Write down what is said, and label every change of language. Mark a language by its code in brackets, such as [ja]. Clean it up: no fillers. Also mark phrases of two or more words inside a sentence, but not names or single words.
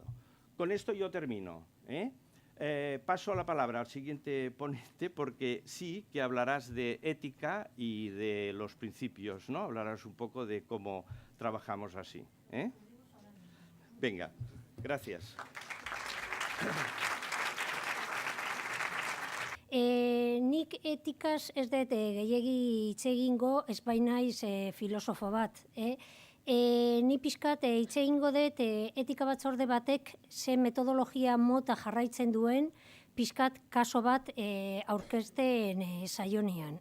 [es] Con esto yo termino. Paso la palabra al siguiente ponente, porque sí que hablarás de ética y de los principios, ¿no? Hablarás un poco de cómo trabajamos así. Venga, gracias. [eu] Nik etikaz ez dut gehiegi hitz egingo, ez bainaiz filosofo bat. Ni pixkat hitz egingo dut etika batzorde batek ze metodologia mota jarraitzen duen pixkat kaso bat aurkezten saionean.